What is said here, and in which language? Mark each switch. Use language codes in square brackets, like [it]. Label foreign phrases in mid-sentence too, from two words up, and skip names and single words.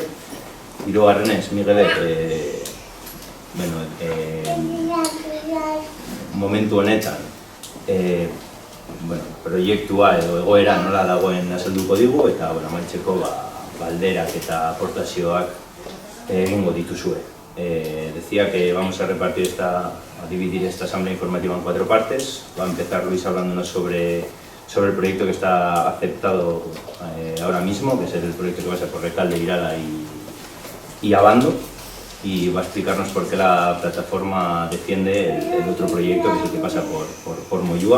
[eu] Hirugarrenez, Miguelek momentu honetan proiektua edo egoera nola dagoen azalduko digu eta amaitzeko galderak eta aportazioak egingo dituzue. [es] Decía que vamos a dividir esta asamblea informativa en 4 partes. Va a empezar Luis hablándonos sobre el proyecto que está aceptado ahora mismo, que es el proyecto que va a ser por Recalde, Irala y Abando, y va a explicarnos por qué la plataforma defiende el otro proyecto, que es el que pasa por Moyúa.